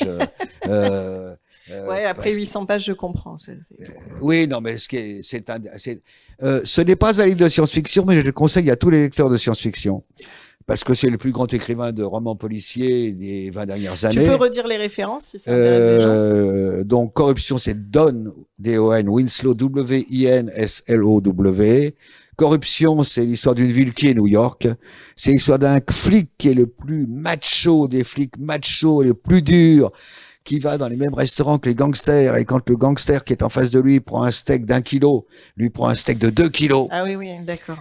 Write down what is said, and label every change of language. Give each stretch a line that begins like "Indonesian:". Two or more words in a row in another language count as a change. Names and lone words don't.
French: Ouais, après 800 pages, je comprends. Oui, non, mais ce n'est pas un livre de science-fiction, mais je le conseille à tous les lecteurs de science-fiction. Parce que c'est le plus grand écrivain de romans policiers des 20 dernières années. Tu peux redire les références si ça intéresse des gens. Donc, Corruption, c'est Don, D-O-N, Winslow, W-I-N-S-L-O-W. Corruption, c'est l'histoire d'une ville qui est New York. C'est l'histoire d'un flic qui est le plus macho des flics machos, le plus dur, qui va dans les mêmes restaurants que les gangsters. Et quand le gangster qui est en face de lui prend un steak d'1 kilo, lui prend un steak de 2 kilos. Ah oui, oui, d'accord.